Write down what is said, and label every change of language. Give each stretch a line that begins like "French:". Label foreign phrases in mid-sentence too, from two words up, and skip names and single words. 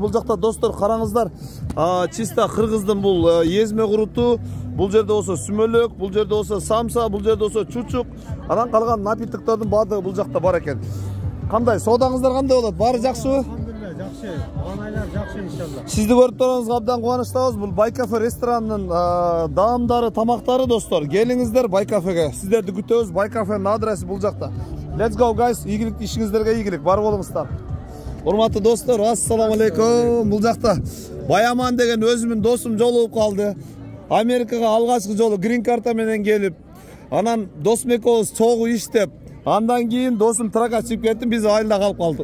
Kyrgyz: Бул жакта достор, караңыздар, чиста кыргыздын бул эзме куруту, бул жерде болсо сүмөлөк, бул жерде болсо самса, бул жерде болсо чучук, анан калган напитоктордун баардыгы бул жакта бар экен. Кандай, соодаңыздар кандай болот? Баары жакшыбы? Жакшы, оңайлар жакшы иншалла. Сизди көрүп турганыбызга абдан кубанычтабыз. Бул Бай кафе ресторанынын даамдары, тамактары достор. Келиңиздер Бай кафеге. Сиздерди күтөбүз. Бай кафенин адреси бул жакта.
English: Let's go guys.
Kyrgyz: Ийгилик ишиңиздерге ийгилик. Бар болуңуздар. Урматтуу достор, ассаламу алейкум. Бул жакта Баяман деген өзүмүн досум жолугуп калды. Америкага алгачкы жолу грин карта менен келип, анан досум экөөбүз чогуу иштеп, андан кийин досум тракка чыгып кетти, биз айылда калып калдык.